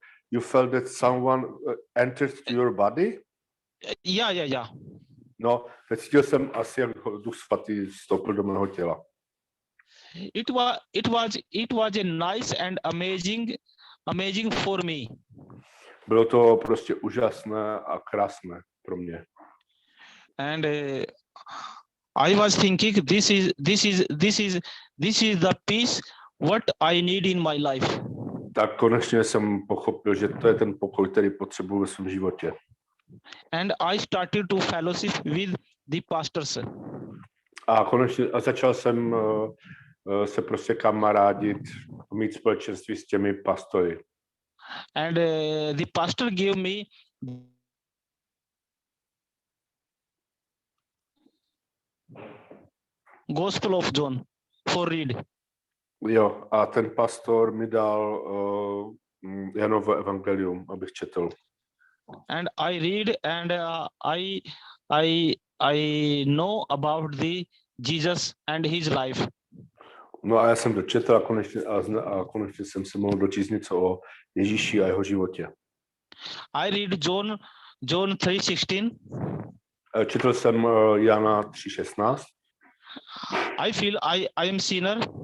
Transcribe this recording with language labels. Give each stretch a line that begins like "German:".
English: You felt that someone entered to your body? Yeah.
Czech: No, cítil jsem asi, jak Duch Svatý vstoupil do mého těla.
English: It was a nice and amazing for me.
Czech: Bylo to prostě úžasné a krásné pro mě.
English: And I was thinking, this is the peace what I need in my life.
Czech: Tak konečně jsem pochopil, že to je ten pokoj, který potřebuji ve svém životě.
English: And I started to fellowship with the pastors.
Czech: A začal jsem se prostě kamarádit, mít společenství s těmi pastory.
English: And the pastor gave me Gospel of John for read.
Czech: Jo, a ten pastor mi dal Janovo evangelium, abych četl.
English: And I read, and I know about the Jesus and his life.
Czech: No a já jsem dočetl a konečně jsem se mohl dočíst něco o Ježíši a jeho životě.
English: I read John 3:16.
Czech: Četl jsem Jana 3:16.
English: I feel I am sinner.